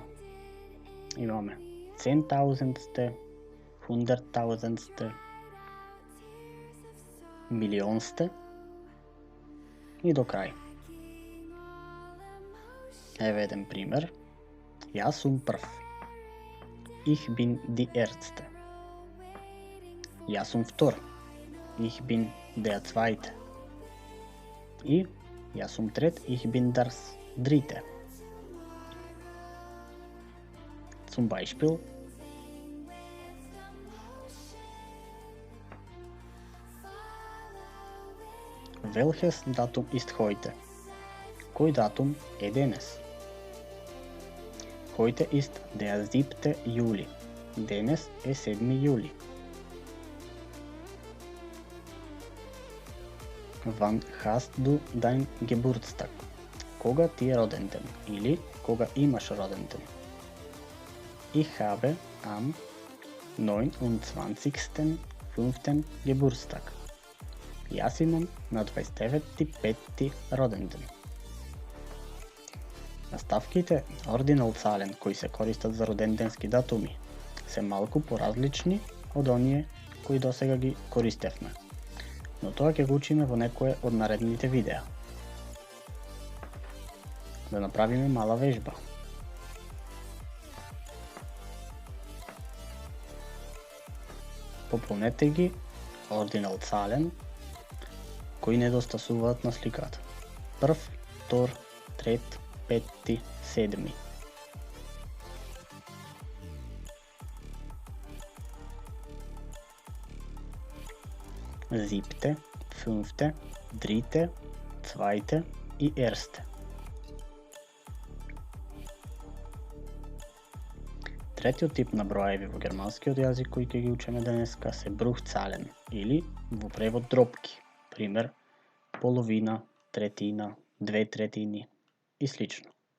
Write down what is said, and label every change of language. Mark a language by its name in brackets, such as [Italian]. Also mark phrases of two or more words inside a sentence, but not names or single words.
[Macedonian] Имаме 10,000, 100,000, милионсте и до крај. Еве еден пример. Јас сум прв. [German] Ich bin die Erste. [Macedonian] Јас сум втор. [German] Ich bin der Zweite. [Macedonian] И јас сум трет. [German] Ich bin das Dritte. Zum Beispiel Welches Datum ist heute? [Macedonian] Кој датум е денес? [German] Heute ist der 7. Juli. [Macedonian] Денес е 7 јули. [German] Wann hast du dein Geburtstag? [Macedonian] Кога ти е роден ден или кога имаш роден ден? [German] Ich habe am 29.5. Geburtstag. [Macedonian] Јас имам на 29.5. роден ден. Наставките ординал цален кои се користат за роденденски датуми се малку поразлични од оние кои досега ги користевме, но тоа ќе го учиме во некое од наредните видеа. Да направиме мала вежба. Пополнете ги ординал цален кои недостасуваат на сликата. Прв, втор, трет, пети, седми. [German] Siebte, fünfte, dritte, zweite и erste. [Macedonian] Третиот тип на броеви во германскиот јазик кои ќе ги учиме денеска се Bruchzahlen или во превод дропки. Пример, половина, третина, 2/3 и слично.